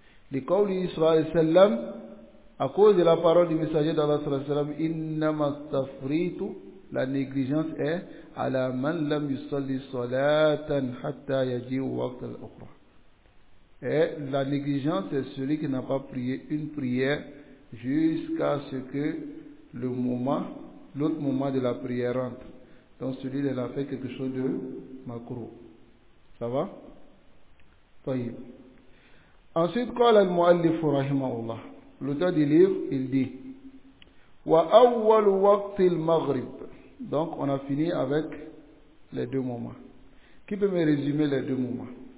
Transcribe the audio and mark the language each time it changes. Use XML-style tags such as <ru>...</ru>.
<ar>Le qawli sallallahu alayhi wa sallam,</ar> <fr>à cause de la parole du messager d'Allah</fr> <ar>sallallahu alayhi wa sallam, innama tafritu,</ar> <fr>la négligence est</fr> <ar>ala man lam yusalli salatan hatta yaji waqt al-ukhra.</ar> <fr>Et la négligence est celui qui n'a pas prié une prière jusqu'à ce que le moment, l'autre moment de la prière rentre. Donc celui-là a fait quelque chose de makro. Ça va? طيب. Ensuite,</fr> <ar>قال المؤلف رحمه الله.</ar> <fr>L'auteur du livre, il dit,</fr> <ar>وأول وقت المغرب.</ar> <fr>Donc, on a fini avec les deux moments. Qui peut me résumer les deux moments?</fr>